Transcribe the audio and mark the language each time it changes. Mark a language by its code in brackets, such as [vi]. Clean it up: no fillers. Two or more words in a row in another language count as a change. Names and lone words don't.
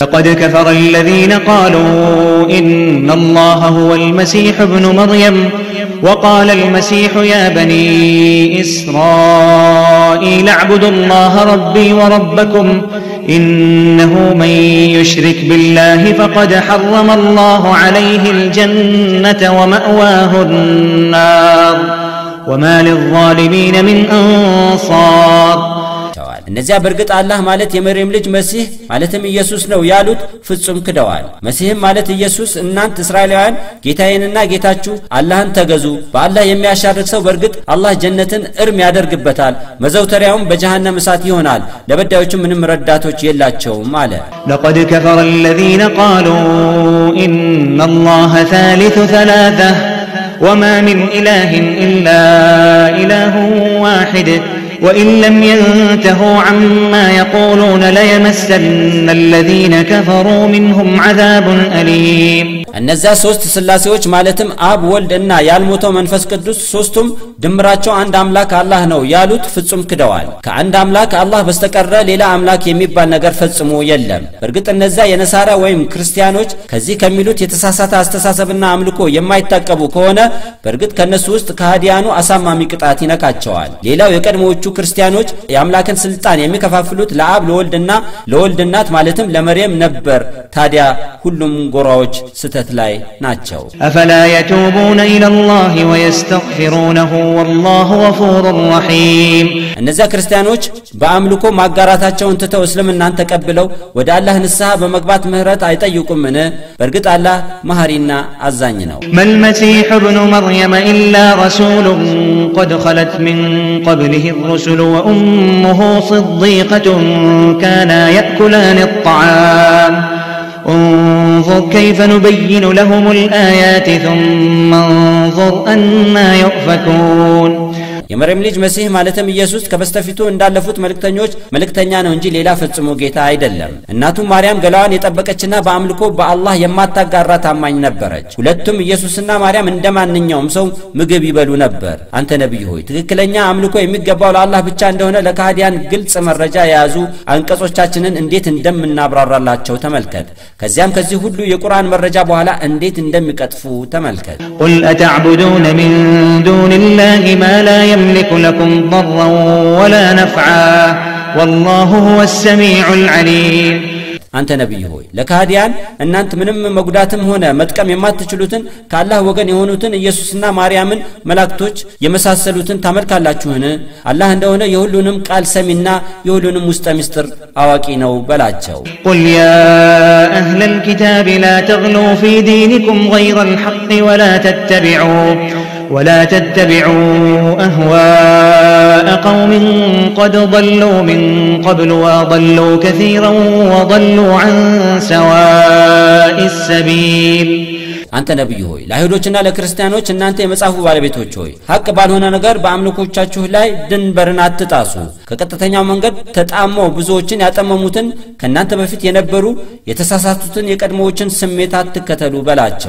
[ar] لقد كفر الذين قالوا إن الله هو المسيح ابن مريم وقال المسيح يا بني إسرائيل اعبدوا الله ربي وربكم إنه من يشرك بالله فقد حرم الله عليه الجنة ومأواه النار وما للظالمين من أنصار [am] እነዚያ በርግጥ አላህ ማለት የመርየም ልጅ መሲህ ማለትም ኢየሱስ ነው ያሉት ፍጹም ክደዋል መሲህም ማለት ኢየሱስ እናንተ እስራኤላውያን ጌታዬንና ጌታችሁ አላህን ተገዙ በአላህ የሚያሻርክ ሰው በርግጥ አላህ ጀነትን እርም ያደርግበታል መዘውተሪያውም በጀሃነም እሳት ይሆናል ለበዳዮቹ ምንም ረዳቶች የላቸውም አለ [ar] لقد كفر الذين قالوا إن الله ثالث ثلاثة وما من إله إلا إله واحد وإن لم ينتهوا عما يقولون ليمسن الذين كفروا منهم عذاب أليم [am] እነዚያ ሶስት ስላሴዎች ማለትም አብ ወልድና ያልሞተው መንፈስ ቅዱስ ሶስቱም ድምራቸው አንድ አምላክ አላህ ነው ያሉት ፍጹም ክደዋል ከአንድ አምላክ አላህ በስተቀር ሌላ አምላክ የሚባል ነገር ፈጽሞ የለም በርግጥ እነዚያ የነሳራ ወይም ክርስቲያኖች ከዚህ ከሚሉት የተሳሳተ አስተሳሰብና አምልኮ የማይታቀቡ ከሆነ በርግጥ ከነሱ ውስጥ ከሃዲያኑ አሳማሚ ቅጣት ይነካቸዋል ሌላው የቀድሞዎቹ ክርስቲያኖች የአምላክን ስልጣን የሚከፋፍሉት ለአብ ለወልድና ለወልድናት ማለትም ለመርየም ነበር ታዲያ ሁሉም ጎራዎች ስተት ላይ ናቸው [ar] أفلا يتوبون إلى الله ويستغفرونه والله غفور رحيم [am] እነዚያ ክርስቲያኖች በአምልኮ ማጋራታቸውን ትተው እስልምናን ተቀብለው ወደ አላህ ንስሐ በመግባት ምህረት አይጠይቁምን በርግጥ አላህ መሐሪና አዛኝ ነው [ar] ما المسيح ابن مريم إلا رسول قد خلت من قبله الرسل وأمه صديقة كانا يأكلان الطعام انظر كيف نبين لهم الآيات ثم انظر أنا يؤفكون [am] የመርየም ልጅ መሲህ ማለትም ኢየሱስ ከበስተፊቱ እንዳለፉት መልእክተኛ ነው እንጂ ሌላ ፍጹም ጌታ አይደለም እናቱ ማርያም ገላዋን የጠበቀችና በአምልኮ በአላህ የማታጋራ ታማኝ ነበረች ሁለቱም ኢየሱስና ማርያም እንደማንኛውም ሰው ምግብ ይበሉ ነበር አንተ ነብይ ሆይ ትክክለኛ አምልኮ የሚገባው ለአላህ ብቻ እንደሆነ ለካህዲያን ግልጽ መረጃ የያዙ አንቀጾቻችንን እንዴት እንደምናብራራላቸው ተመልከት ከዚያም ከዚህ ሁሉ የቁርአን መረጃ በኋላ እንዴት እንደሚቀጥፉ ተመልከት [ar] قل أتعبدون من دون الله ما لا يملك لكم ضرا ولا نفعا والله هو السميع العليم [am] አንተ ነብይ ሆይ ለካህዲያን እናንተ ምንም መጉዳትም ሆነ መጥቀም የማትችሉትን ከአላህ ወገን የሆኑትን ኢየሱስና ማርያምን መላእክቶች የመሳሰሉትን ታመልካላችሁን አላህ እንደሆነ የሁሉንም ቃል ሰሚና የሁሉንም ውስጥ ምስጢር አዋቂ ነው በላቸው [ar] قل يا أهل الكتاب لا تغلوا في دينكم غير الحق ولا تتبعوا أهواء قوم قد ضلوا من قبل وضلوا كثيرا وضلوا عن سواء السبيل [am] አንተ ነብይ ሆይ ለአይሁዶችና ለክርስቲያኖች እናንተ የመጻፉ ባለቤቶች ሆይ ሐቅ ባልሆነ ነገር በአምልኮቻችሁ ላይ ድንበርን አትጣሱ ከቀጥተኛው መንገድ ተጣመው ብዙዎችን ያጠመሙትን ከናንተ በፊት የነበሩ የተሳሳቱትን የቀድሞዎችን ስሜት አትከተሉ በላቸው